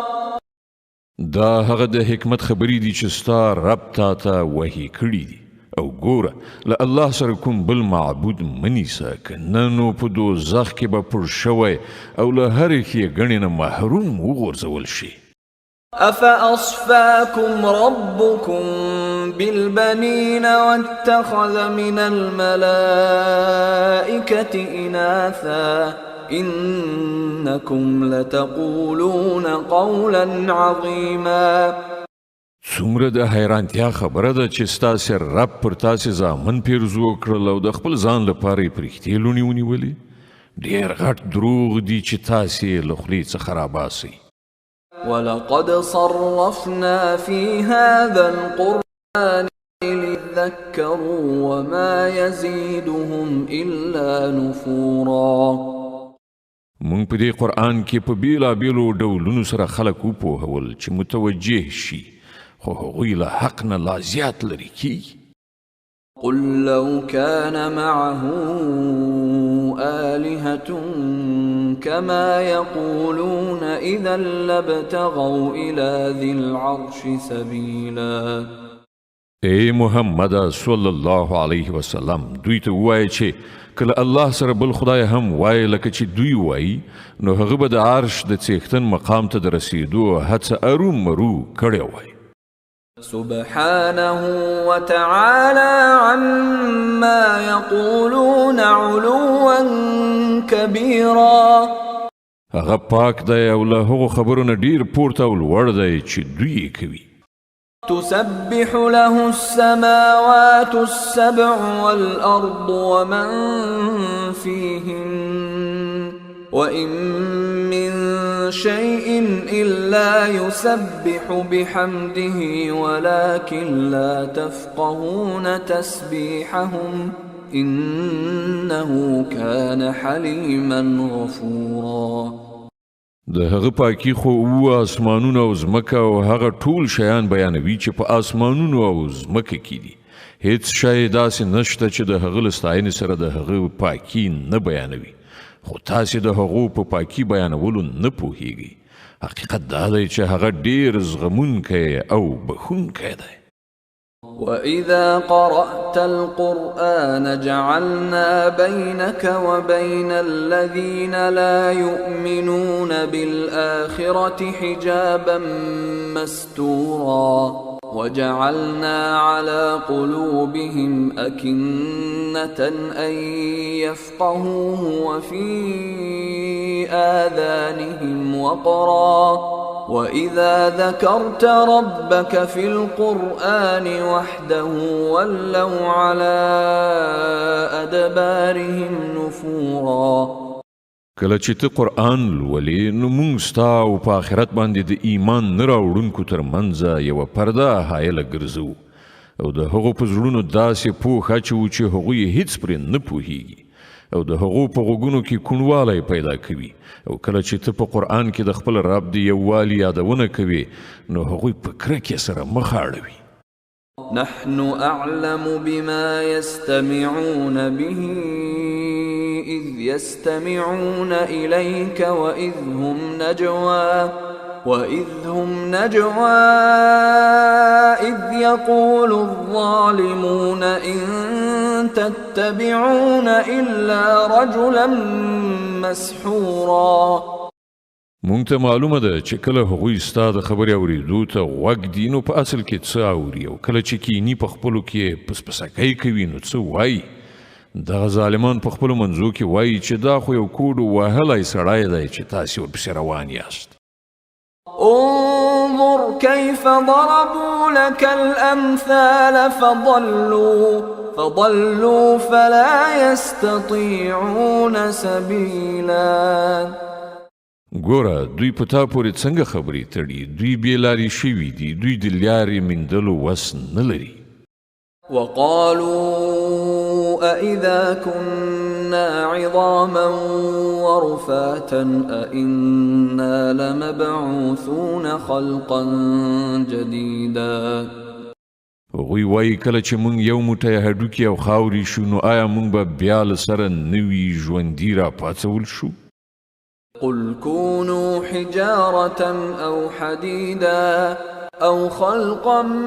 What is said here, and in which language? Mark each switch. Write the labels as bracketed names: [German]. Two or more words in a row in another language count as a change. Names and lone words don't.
[Pashto] دا هغه د حکمت خبرې دي چې ستا رب تا ته وحي کړي دي. او ګوره له الله سره کوم بل معبود مه نیسه، که نه نو په دوزخ کې به پړ شوی او له هرې ښېګڼې نه محروم وغورځول شي. [Arabic] أفأصفاكم ربكم بالبنين واتخذ من الملائكة إناثا إنكم لتقولون قولا عظيما. [Pashto] څومره د حیرانتیا خبره ده چې ستاسې رب پر تاسې زامن پیرزو کړل او د خپل ځان لپاره یې پرښتې لوڼې ونیولې. ډېر غټ دروغ دي چې تاسې له خولې څخه راباسئ. [Arabic] ولقد صرفنا في هذا القرآن ليذكروا وما يزيدهم إلا نفورا. [Pashto] مونږ په دې قرآن کې په بیلابیلو ډولونو سره خلک وپوهول چې متوجه شي، خو هغوی له حق نه لا زیات لرې کیږي. [Arabic] قل لو كان معه آلهة كما يقولون إذا لابتغوا إلى ذي العرش سبيلا. [Pashto] اے محمد [Arabic] صلی الله علیه وسلم [Pashto] دوی ته ووایه چې کله الله سره بل خدای هم وایي لکه چې دوی وایي، نو هغه به د عرش د څښتن مقام ته د رسېدو هڅه ارومرو کړې وای. [Arabic] سبحانه وتعالى عما يقولون علوا كبيرا. [Pashto] هغه پاک دی او له هغو خبرو نه ډېر پورته او لوړ دی چې دوی یې کوي. [Arabic] تسبح له السماوات السبع والأرض ومن فيهن وإن من شيء إلا يسبح بحمده ولكن لا تفقهون تسبيحهم إنه كان حليما غفورا. [Pashto] د هغه پاکی خو آسمانونه او ځمکه او هغه ټول شیان بیانوي چې په آسمانونو او ځمکه کې دي. هیڅ شی داسې نشته چې د هغه له ستاینې سره د هغه پاکی نه بیانوي، خو تاسې د هغو په پاکی بیانولو نه پوهیږئ. حقیقت دا دی چې هغه ډېر زغمونکی او بخښونکی دی. [Arabic] وَإِذَا قَرَأْتَ الْقُرْآنَ جَعَلْنَا بَيْنَكَ وَبَيْنَ الَّذِينَ لَا يُؤْمِنُونَ بِالْآخِرَةِ حِجَابًا مَسْتُورًا وَجَعَلْنَا عَلَى قُلُوبِهِمْ أَكِنَّةً أَن يَفْقَهُوهُ وَفِي آذَانِهِمْ وَقْرًا وَإِذَا ذَكَرْتَ رَبَّكَ فِي الْقُرْآنِ وَحْدَهُ وَلَّوْا عَلَى أَدْبَارِهِمْ نُفُورًا. [Pashto] کله چې ته قرآن لولې نو موږ ستا او په آخرت باندې د ایمان نه راوړونکو تر منځه یوه پرده حایله ګرځو او د هغو په زړونو داسې پوښ اچوو چې هغوی هیڅ پرې نه پوهیږي او د هغو په غوږونو کې کوڼوالی پیدا کوي. او کله چې ته په قرآن کې د خپل رب د یووالي یادونه کوي نو هغوی په کرکې سره مخ اړوي. [Arabic] نحن أعلم بما يستمعون به إذ يستمعون إليك وإذ هم نجوى إذ يقول الظالمون إن تتبعون إلا رجلا مسحورا. [Pashto] مونږ ته معلومه ده چې کله هغوی ستا د خبرې اورېدو ته غوږ دي نو په اصل کې څه اوري او کله چې کینی په خپلو کې پسپسکۍ کوي نو څه وایي. دغه ظالمان په خپلو منځو کې وایي چې دا خو یو کوډ وهلی سړی دی چې تاسې ورپسې روان یاست. [Arabic] انظر كيف ضربوا لك الأمثال فضلوا فلا يستطيعون سبيلا. [Pashto] ګوره دوی په تا پورې څنګه خبرې تړي، دوی بې لارې شوي دي، دوی د لارې موندلو وس نه لري. [Arabic] وقالوا أإذا كنا عظاما ورفاتا أإنا لمبعوثون خلقا جديدا. [Pashto] هغوی وایي کله چې موږ یو موټی هډوکي او خاورې شو نو آیا موږ به بیا له سره نوي ژوندي راپاڅول شو؟ [Arabic] قل كونوا حجارة أو حديدا أو خلقا